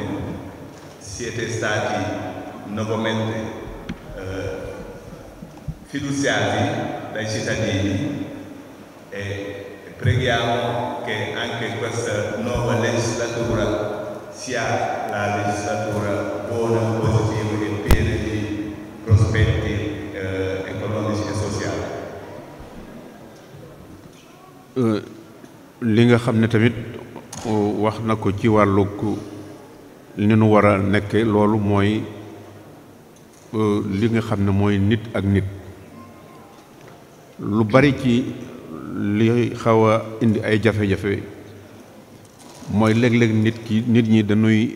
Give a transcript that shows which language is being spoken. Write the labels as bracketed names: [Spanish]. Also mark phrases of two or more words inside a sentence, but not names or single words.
[Italian] Siete stati nuovamente fiduciati dai cittadini e preghiamo che anche questa nuova legislatura sia la legislatura buona, positiva e piena di prospetti economici e sociali. [Wolof] li nga xam ne tamit wax na ko ci wàllu li nu war a nekke loolu mooy li nga xam ne mooy nit ak nit lu bari ci li xaw a indi ay jafe-jafe mooy léeg-léeg nit ñi dañuy